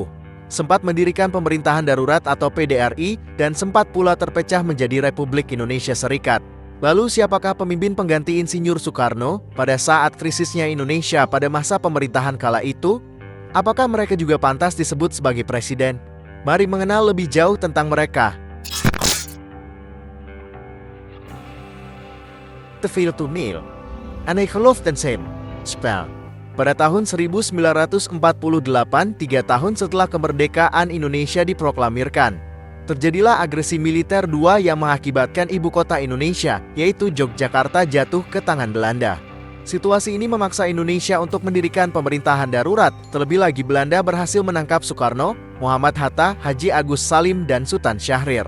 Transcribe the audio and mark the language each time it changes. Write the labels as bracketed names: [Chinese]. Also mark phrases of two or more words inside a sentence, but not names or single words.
[Indonesian] Sempat mendirikan pemerintahan darurat atau PDRI dan sempat pula terpecah menjadi Republik Indonesia Serikat. Lalu siapakah pemimpin pengganti Insinyur Soekarno pada saat krisisnya Indonesia pada masa pemerintahan kala itu? Apakah mereka juga pantas disebut sebagai presiden? Mari mengenal lebih jauh tentang mereka. [Dutch] Te veel toneel. En hij gelooft in zijn spel. [Indonesian] Pada tahun 1948, 3 tahun setelah kemerdekaan Indonesia diproklamirkan, terjadilah agresi militer II yang mengakibatkan ibu kota Indonesia, yaitu Yogyakarta, jatuh ke tangan Belanda. Situasi ini memaksa Indonesia untuk mendirikan pemerintahan darurat, terlebih lagi Belanda berhasil menangkap Soekarno, Muhammad Hatta, Haji Agus Salim, dan Sultan Syahrir.